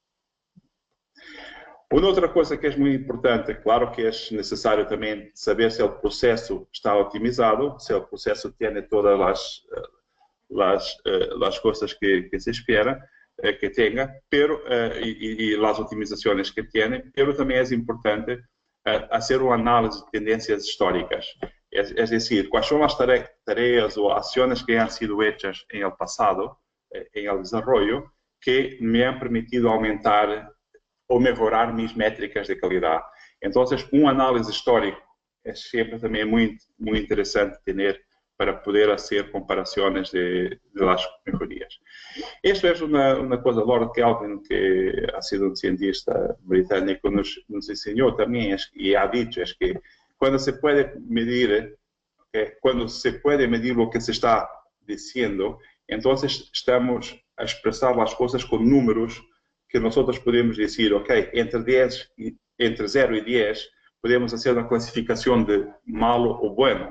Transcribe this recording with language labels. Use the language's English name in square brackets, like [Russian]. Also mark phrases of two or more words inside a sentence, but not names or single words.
[Portuguese] Uma outra coisa que é muito importante, claro que é necessário também saber se o processo está otimizado, se o processo tem todas as coisas que se espera que tenha, e as otimizações que tem, pero também é importante fazer uma análise de tendências históricas. É decir, quais são as tarefas ou ações que [Spanish] han sido hechas em el [Portuguese] passado, [Spanish] em el [Portuguese] desarrollo, que [Spanish] me han permitido [Portuguese] aumentar ou melhorar minhas métricas de qualidade. Então, uma análise histórica é sempre também muito interessante ter para poder fazer comparações [Spanish] de las [Portuguese] melhorias. Isto é uma coisa, Lord Kelvin, que [Spanish] ha sido [Portuguese] um cientista britânico, nos ensinou também e [Spanish] ha dicho, [Portuguese] é que quando se pode medir, o que se está dizendo, então estamos a expressar as coisas com números que nós podemos dizer, ok, entre 0 e 10, podemos fazer uma classificação de malo ou bueno.